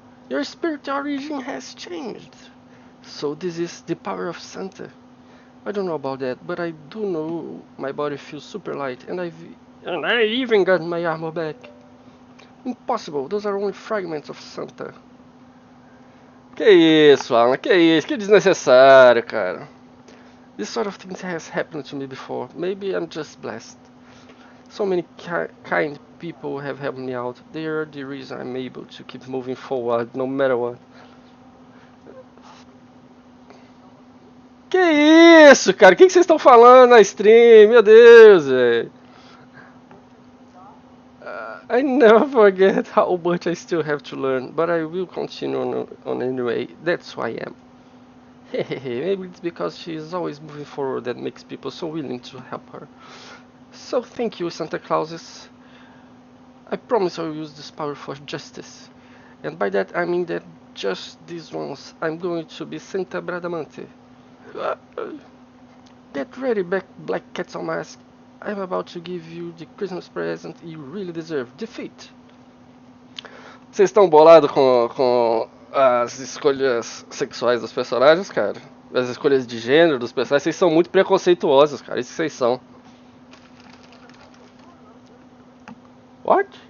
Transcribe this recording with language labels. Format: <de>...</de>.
<en>Your spirit origin has changed. So this is the power of Santa. I don't know about that, but I do know my body feels super light, and I even got my armor back. Impossible, those are only fragments of Santa.</en> <pt>Que isso, Alan, que isso, que desnecessário, cara.</pt> <en>This sort of thing has happened to me before. Maybe I'm just blessed. So many kind people have helped me out. They are the reason I'm able to keep moving forward, no matter what.</en> <pt>Que isso, cara? O que vocês estão falando na stream? Meu Deus, velho.</pt> <en>I never forget how much I still have to learn, but I will continue on anyway. That's who I am. Maybe it's because she is always moving forward that makes people so willing to help her. So thank you, Santa Clauses. I promise I will use this power for justice. And by that I mean that just this once I'm going to be Santa Bradamante. Get ready, Black Cat's Mask. I'm about to give you the Christmas present you really deserve. Defeat.</en> <pt>Vocês estão bolados com as escolhas sexuais dos personagens, cara? As escolhas de gênero dos personagens? Vocês são muito preconceituosos, cara. Isso que vocês são.</pt> <en>What?</en>